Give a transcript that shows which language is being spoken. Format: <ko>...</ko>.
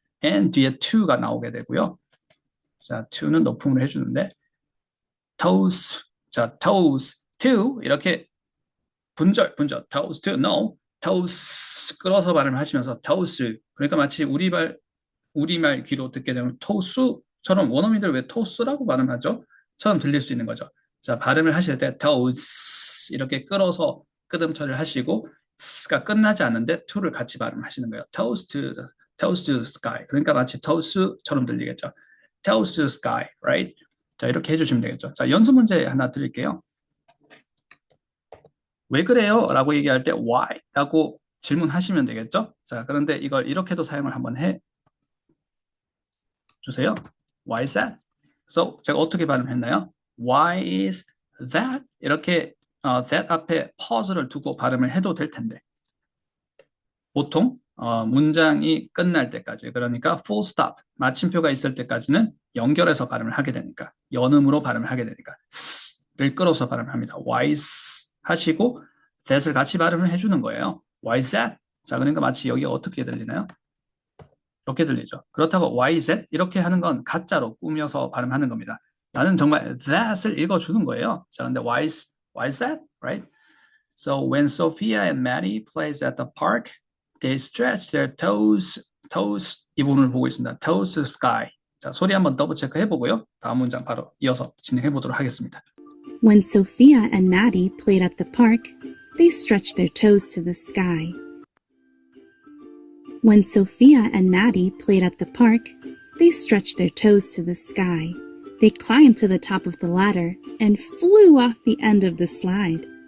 <ko>and 뒤에 to가 나오게 되고요. 자, to는 높음을 해주는데 toes, 자, toes, to 이렇게 분절, toes to, no, toes 끌어서 발음을 하시면서 toes, 그러니까 마치 우리말 귀로 듣게 되면 토스처럼 원어민들 왜 토스라고 발음하죠? 처럼 들릴 수 있는 거죠. 자, 발음을 하실 때 toes 이렇게 끌어서 끄듬처리를 하시고 s가 끝나지 않는데 to를 같이 발음하시는 거예요.</ko> <en>toes to the sky,</en> <ko>그러니까 마치 toes처럼 들리겠죠.</ko> <en>toes to the sky, right?</en> <ko>자, 이렇게 해주시면 되겠죠. 자, 연습 문제 하나 드릴게요. 왜 그래요? 라고 얘기할 때 why? 라고 질문하시면 되겠죠? 자, 그런데 이걸 이렇게도 사용을 한번 해 주세요.</ko> <en>Why is that?</en> <ko>So, 제가 어떻게 발음했나요?</ko> <en>Why is that?</en> <ko>이렇게 that 앞에 pause를 두고 발음을 해도 될 텐데 보통 문장이 끝날 때까지, 그러니까 full stop, 마침표가 있을 때까지는 연결해서 발음을 하게 되니까, 연음으로 발음을 하게 되니까 s를 끌어서 발음을 합니다.</ko> <en>Why is</en> <ko>하시고 that을 같이 발음을 해주는 거예요.</ko> <en>Why is that?</en> <ko>자, 그러니까 마치 여기가 어떻게 들리나요? 이렇게 들리죠. 그렇다고</ko> <en>why is that?</en> <ko>이렇게 하는 건 가짜로 꾸며서 발음하는 겁니다. 나는 정말 that을 읽어주는 거예요. 자, 근데</ko> <en>why is that? Right? So when Sophia and Maddie plays at the park, they stretch their toes</en> <ko>이 부분을 보고 있습니다.</ko> <en>toes to the sky.</en> <ko>자, 소리 한번 더블 체크 해보고요. 다음 문장 바로 이어서 진행해 보도록 하겠습니다.</ko> <en>When Sophia and Maddie played at the park, They stretched their toes to the sky. When Sophia and Maddie played at the park, they stretched their toes to the sky. They climbed to the top of the ladder and flew off the end of the slide.</en>